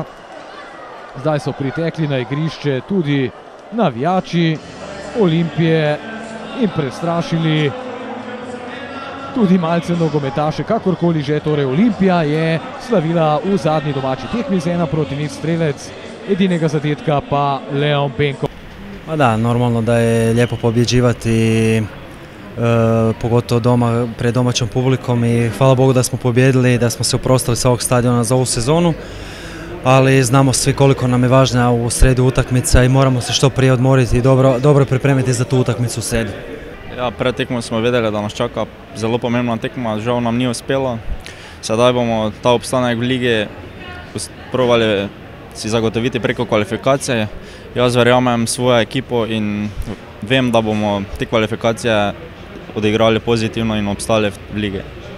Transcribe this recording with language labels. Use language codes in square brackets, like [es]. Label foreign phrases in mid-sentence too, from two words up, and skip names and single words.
[sl] Zdaj so pritekli na igrišče tudi navijači Olimpije in prestrašili tudi malce nogometaše. Kakorkoli že, torej Olimpija je slavila v zadnji domači tekmi z 1:0, strelec edinega zadetka pa Leon Penko. [hr] Pa da, normalno da je lijepo pobjeđivati, pogotovo doma, pred domaćom publikom, i hvala Bogu da smo pobjedili i da smo se oprostili sa ovog stadiona za ovu sezonu. Ali znamo svi koliko nam je važna u sredu utakmica i moramo se što prije odmoriti i dobro pripremiti za tu utakmicu u sredu. [sl] Ja, pred tekmo smo vedeli, da nas čaka zelo pomembna tekma, žal nam ni uspelo. Sedaj bomo ta obstanek v lige probali si zagotoviti preko kvalifikacije. Jaz verjamem svojo ekipo in vem, da bomo te kvalifikacije odigrali pozitivno in obstali v lige.